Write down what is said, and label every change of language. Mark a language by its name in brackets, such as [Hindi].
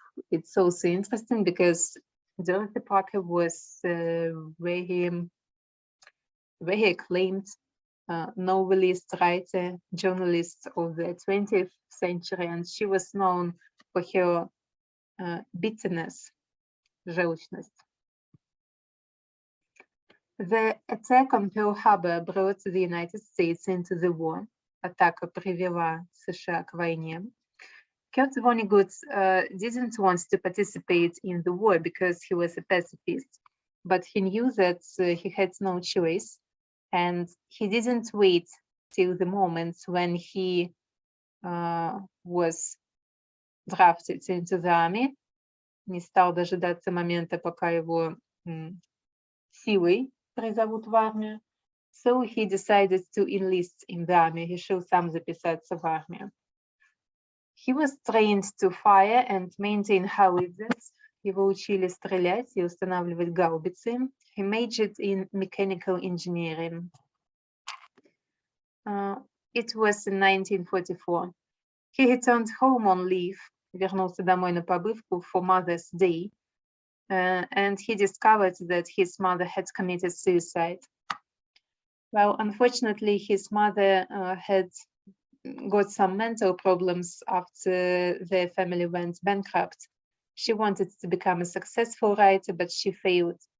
[English] It's also interesting because Dorothy Parker was very acclaimed novelist, writer, journalist of the 20th century, and she was known for her bitterness, [Russian] желчность. [English] The attack on Pearl Harbor brought the United States into the war. [Russian] Атака привела США к войне. [English] Kurt Vonnegut didn't want to participate in the war because he was a pacifist, but he knew that he had no choice, and he didn't wait till the moment when he was drafted into the army. [Russian] Не стал дожидаться момента, пока его силой призовут в армию. [English] So he decided to enlist in the army. [Russian] Решил сам записаться в армию. [English] He was trained to fire and maintain howitzers. [Russian] Его учили стрелять и устанавливать гаубицы. [English] He majored in mechanical engineering. It was in 1944. He returned home on leave. [Russian] Вернулся домой на побывку [English] for Mother's Day. And he discovered that his mother had committed suicide. Well, unfortunately, his mother had got some mental problems after their family went bankrupt. She wanted to become a successful writer, but she failed.